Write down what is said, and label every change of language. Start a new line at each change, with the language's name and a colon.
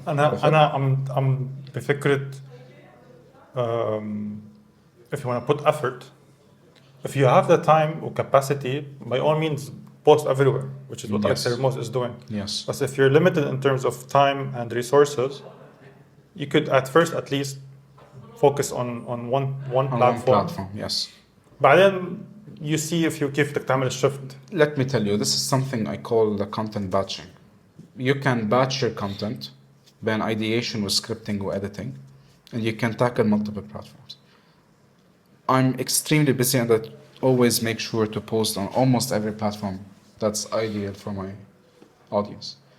Arabic: أنا بفكرة
English: if you want to put effort, if you have the time or capacity, by all means post everywhere, which is what Most is doing. Yes. But if you're limited in terms of time and resources, you could at first at least focus on one platform. Yes.
Arabic: بعدين
English: you see if you
Arabic: كيف بدك تعمل الشفت.
English: Let me tell you, this is something I call the content batching. You can batch your content
Arabic: بين
English: ideation with scripting or editing, and you can tackle multiple platforms. I'm extremely busy, and I always make sure to post on almost every platform that's ideal for my audience.